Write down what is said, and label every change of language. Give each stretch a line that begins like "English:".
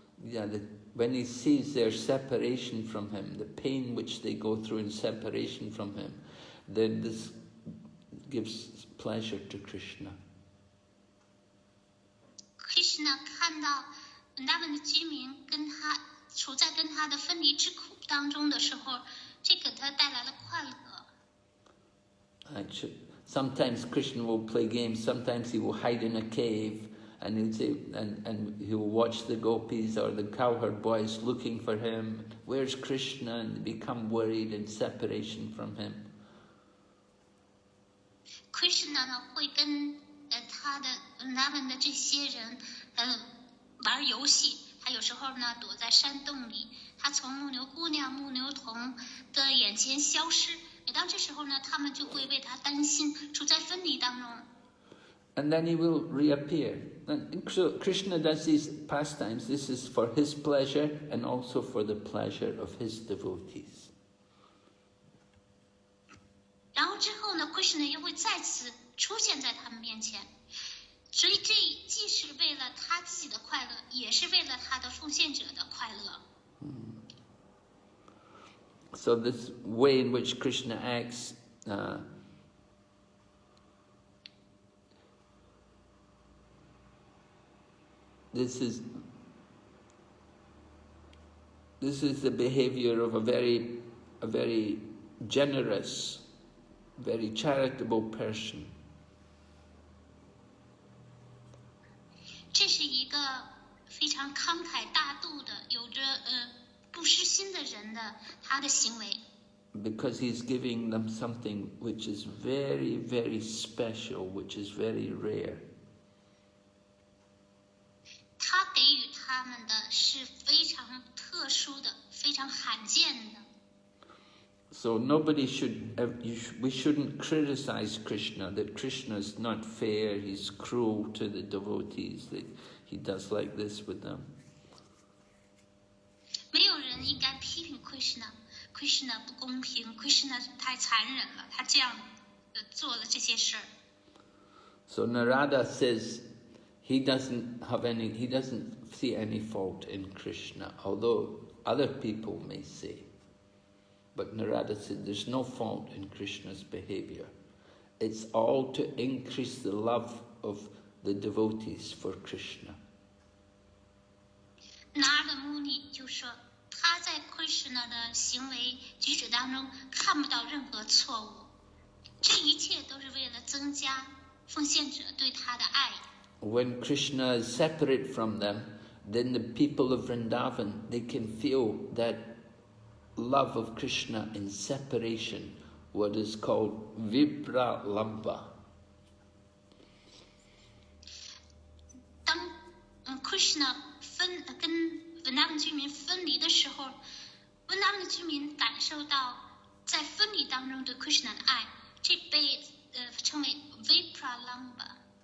English: Yeah, when he sees their separation from him, the pain which they go through in separation from him, then this gives pleasure to Krishna.
Chinese: Krishna 看到文达文的居民处在跟他的分离之苦当中的时候，这给他带来了快乐。
English: Actually, sometimes Krishna will play games. Sometimes he will hide in a cave, and he'll say, and he will watch the gopis or the cowherd boys looking for him. Where's Krishna? And they become worried in separation from him.
Chinese: Krishna 呢会跟他们的这些人玩游戏，他有时候呢躲在山洞里，他从牧牛姑娘、牧牛童的眼前消失。每当这时候呢，他们就会为他担心，处在分离当中。
English: And then he will reappear. And so Krishna does these pastimes. This is for his pleasure and also for the pleasure of his devotees.
Chinese: 然后之后呢 ，Krishna 又会再次出现在他们面前，所以这既是为了他自己的快乐，也是为了他的奉献者的快乐。
English: So this way in which Krishna acts, this is the behavior of a very generous, very charitable person.
Chinese: 这是一个非常慷慨大度的，有着不失心的人的他的行为。
English: Because he's giving them something which is very, very special, which is very rare.
Chinese: 他给予他们的是非常特殊的、非常罕见的。
English: So we shouldn't criticize Krishna, that Krishna is not fair, he's cruel to the devotees, that he does like this with them.
Chinese: 没有人应该批评 Krishna 不公平 ，Krishna 太残忍了，他这样做了这些事儿。
English: So Narada says he doesn't see any fault in Krishna, although other people may say. But Narada said there's no fault in Krishna's behavior. It's all to increase the love of the devotees for Krishna.
Chinese: Narada Muni 就说他在 Krishna 的行为举止当中看不到任何错误，这一切都是为了增加奉献者对他的爱。
English: When Krishna is separate from them, then the people of Vrindavan, they can feel that love of Krishna in separation, what is called vipralambha.
Chinese: 当Krishna 跟文达文居民分离的时候，文达文的居民感受到在分离当中对 Krishna 的爱，这被称为 vipralambha。